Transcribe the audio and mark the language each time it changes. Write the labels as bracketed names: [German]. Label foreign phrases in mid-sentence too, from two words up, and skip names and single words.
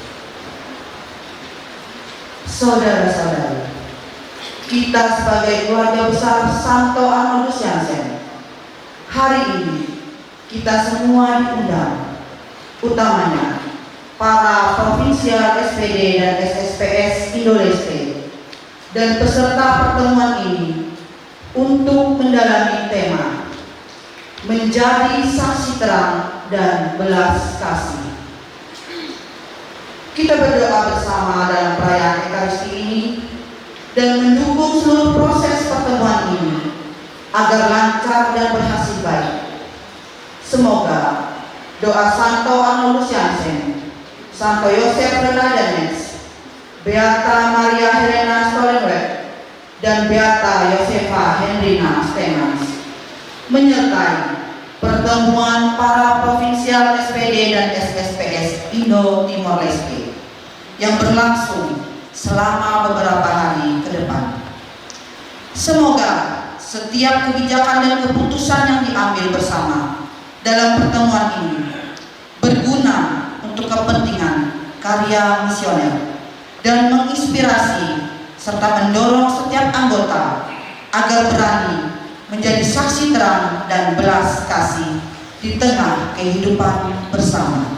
[Indonesian] Saudara-saudari, kita sebagai keluarga besar Santo Arnoldus Jansen, hari ini kita semua diundang, utamanya para provinsial SPD dan SSPS Indo-Leste dan peserta pertemuan ini untuk mendalami tema menjadi saksi terang dan belas kasih. Kita berdoa bersama dalam perayaan Ekaristi ini dan mendukung seluruh proses pertemuan ini agar lancar dan berhasil baik. Semoga doa Santo Arnoldus Jansen, Santo Yosef Renaldanes, Beata Maria Helena Stolenweg, dan Beata Josefa Hendrina Stemans menyertai pertemuan para provinsial SPD dan SSPS Indo-Timor Leste yang berlangsung selama beberapa hari ke depan. Semoga setiap kebijakan dan keputusan yang diambil bersama dalam pertemuan ini berguna untuk kepentingan karya misioner dan menginspirasi serta mendorong setiap anggota agar berani menjadi saksi terang dan belas kasih di tengah kehidupan bersama.